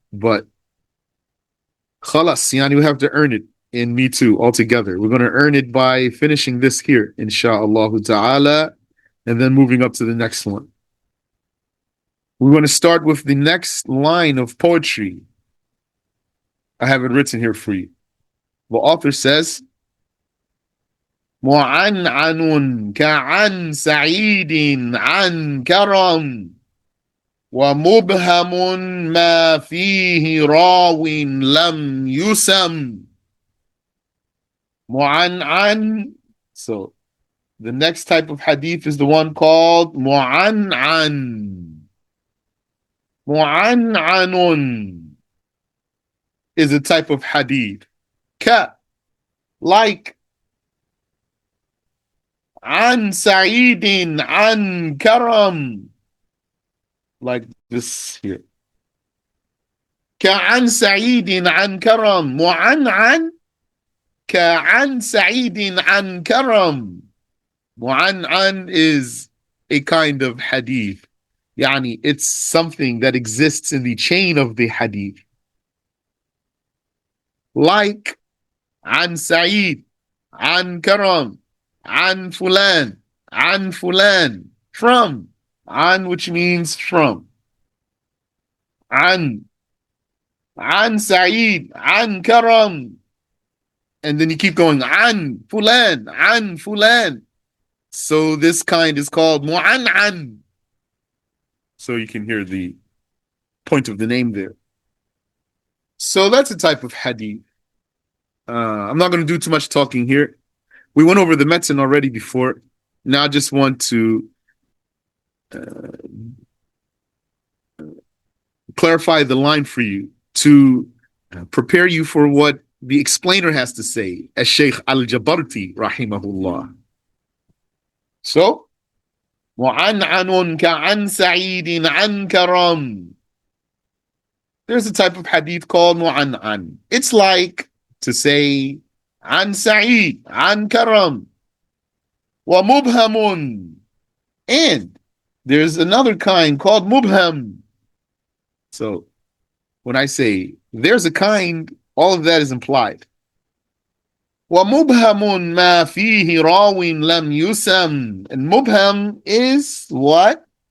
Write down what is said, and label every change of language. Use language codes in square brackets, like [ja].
[en] But khalas, yani, we have to earn it in Me Too altogether. We're going to earn it by finishing this here, inshallah ta'ala, and then moving up to the next one. We're going to start with the next line of poetry. I have it written here for you. The author says, [ar] معنعن كعن سعيد عن كرم ومبهم ما فيه راو لم يسم. معنعن. [en] So the next type of hadith is the one called معنعن. معنعن is a type of hadith. Ka, like [ar] عن سعيد عن كرم, [en] like this here. [ar] كعن سعيد عن كرم. معنعن كعن سعيد عن كرم. [en] معنعن is a kind of hadith. Yani, it's something that exists in the chain of the hadith. Like [ar] عن سعيد عن كرم عن [en] Fulan عن Fulan, from. An, which means from. An Sa'id, an Karam. And then you keep going, an Fulan. So this kind is called Mu'an'an. So you can hear the point of the name there. So that's a type of hadith. I'm not going to do too much talking here. We went over the metin already before. Now I just want to clarify the line for you to prepare you for what the explainer has to say, as Sheikh Al-Jabarti, rahimahullah. So, [ar] وَعَنْعَنٌ كَعَنْ سَعِيدٍ عَنْ كَرَمٍ. [en] There's a type of hadith called mu'an'an. It's like to say, [ar] عن سعيد عن كرم ومبهم. [en] And there's another kind called mubham. So when I say there's a kind, all of that is implied. [ar] وَمُبْهَمٌ مَا فِيهِ رَاوٍ لَمْ يُسَمْ. [en] And mubham is what?